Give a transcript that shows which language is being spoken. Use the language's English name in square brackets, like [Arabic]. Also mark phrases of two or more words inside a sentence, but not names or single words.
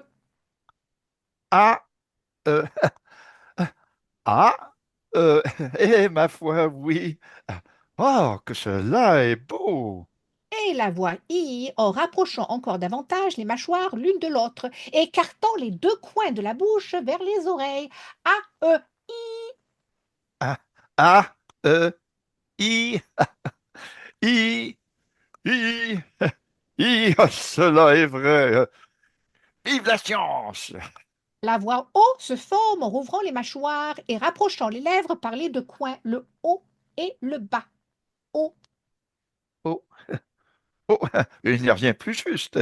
[French] Ah, euh, ah, euh, eh, ma foi, oui. Oh, que cela est beau. Et la voix I en rapprochant encore davantage les mâchoires l'une de l'autre, écartant les deux coins de la bouche vers les oreilles. A, E, Ah, ah, i, i, i, i, ah, cela est vrai. Vive la science! La voix O se forme en rouvrant les mâchoires et rapprochant les lèvres par les deux coins, le haut et le bas. O. Oh, oh, il n'y a rien de plus juste.